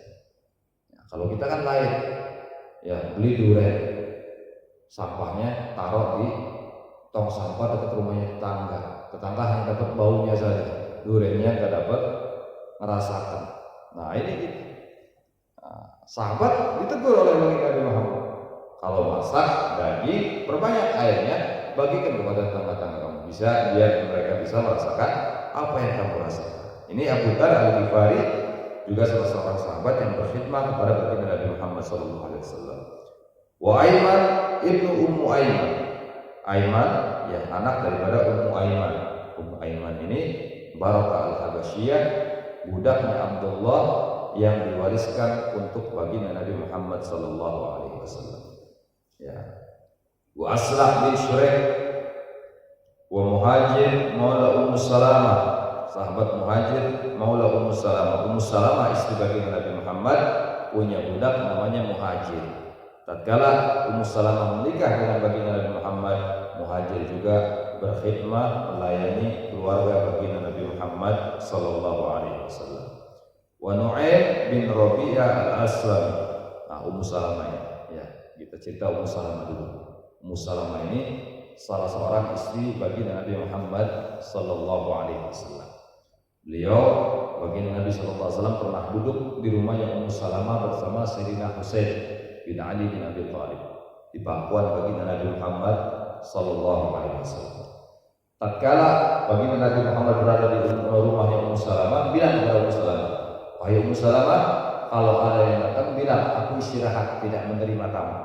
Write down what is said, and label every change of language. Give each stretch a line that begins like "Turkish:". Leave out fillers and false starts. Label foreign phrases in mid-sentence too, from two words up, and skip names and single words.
Indonesian: Kalau kita kan lain, beli durian, sampahnya taruh di tong sampah dekat rumahnya tetangga hanya dapat baunya saja, duriannya nggak dapat merasakan. Nah ini gitu. Sahabat ditegur oleh baginda Nabi Muhammad, kalau masak daging perbanyak airnya, bagikan kepada tetangga-tetangga kamu, bisa biar mereka bisa merasakan apa yang kamu rasakan. Ini Abu Dzar Al-Ghifari juga salah seorang sahabat yang berkhidmat kepada baginda Nabi Muhammad SAW. Wa Aiman ibnu Ummu Aiman, Aiman anak daripada Ummu Aiman. Ummu Aiman ini Barakah Al-Habasyiyah, budaknya Abdullah yang diwariskan untuk baginda Nabi Muhammad
Arabic: صلى الله عليه وسلم.
Indonesian: Ya. Wa Aslah bin Syuraih wa Muhajir maula Ummu Salamah, sahabat Muhajir maula Ummu Salamah. Ummu Salamah istri baginda Nabi Muhammad punya budak namanya Muhajir. Tatkala Ummu Salamah menikah dengan baginda Nabi Muhammad, Muhajir juga berkhidmah melayani keluarga baginda Nabi Muhammad
Arabic: صلى الله عليه وسلم.
Indonesian: Wa Nu'aim bin Rabi'ah al-Aslami. Nah, Ummu Salamah ya, kita cerita Ummu Salamah dulu. Ummu Salamah ini salah seorang istri baginda Nabi Muhammad
Arabic: صلى الله عليه وسلم.
Indonesian: Beliau baginda Nabi
Arabic: صلى الله عليه وسلم
Indonesian: pernah duduk di rumahnya Ummu Salamah bersama Sayyidina Husain bin Ali bin Abi Thalib di pangkuan baginda Nabi Muhammad
Arabic: صلى الله عليه وسلم.
Indonesian: Tatkala baginda Nabi Muhammad berada di rumahnya Ummu Salamah, bilang kepada Ummu Salamah, "Wahai Ummu Salamah, kalau ada yang datang bilang aku istirahat, tidak menerima tamu."